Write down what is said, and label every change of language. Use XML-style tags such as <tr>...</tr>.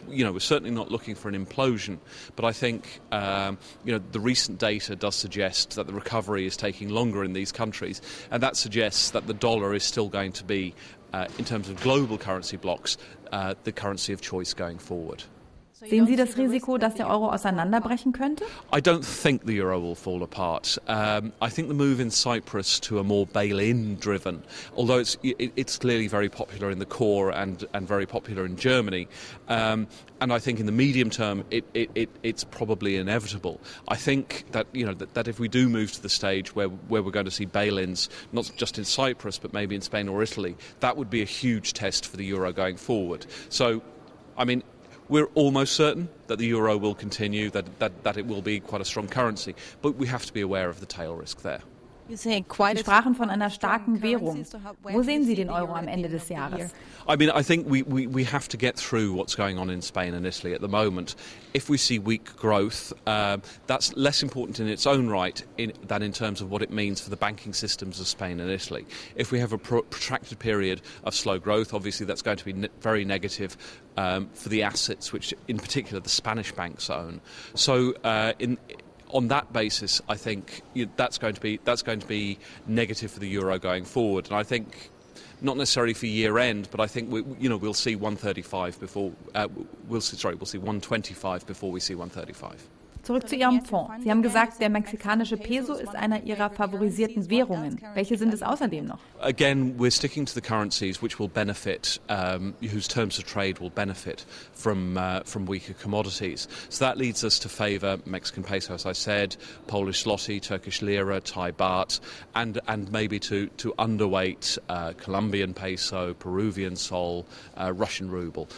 <en>We're certainly not looking for an implosion, but I think the recent data does suggest that the recovery is taking longer in these countries, and that suggests that the dollar is still going to be, in terms of global currency blocks, the currency of choice going forward.</en> <de>Sehen Sie das Risiko, dass der Euro auseinanderbrechen könnte?</de> <en>I don't think the euro will fall apart. I think the move in Cyprus to a more bail-in driven, although it's clearly very popular in the core and very popular in Germany, and I think in the medium term it's probably inevitable. I think that that if we do move to the stage where we're going to see bail-ins, not just in Cyprus but maybe in Spain or Italy, that would be a huge test for the euro going forward. So, I mean, we're almost certain that the euro will continue, that it will be quite a strong currency, but we have to be aware of the tail risk there.</en> <de>Sie sprachen von einer starken Währung. Wo sehen Sie den Euro am Ende des Jahres?</de> <en>I mean, I think we have to get through what's going on in Spain and Italy at the moment. If we see weak growth, that's less important in its own right than in terms of what it means for the banking systems of Spain and Italy. If we have a protracted period of slow growth, obviously that's going to be very negative for the assets which, in particular, the Spanish banks own. So on that basis, I think that's going to be negative for the euro going forward, and I think not necessarily for year end, but I think we'll see 135 before we'll see 125 before we see 135.</en> <de>Zurück zu Ihrem Fonds. Sie haben gesagt, der mexikanische Peso ist einer Ihrer favorisierten Währungen. Welche sind es außerdem noch?</de> <en>Again, we're sticking to the currencies which will benefit, whose terms of trade will benefit from weaker commodities. So that leads us to favour Mexican peso, as I said, Polish zloty, Turkish lira, Thai baht, and maybe to underweight Colombian peso, Peruvian sol, Russian ruble.</en>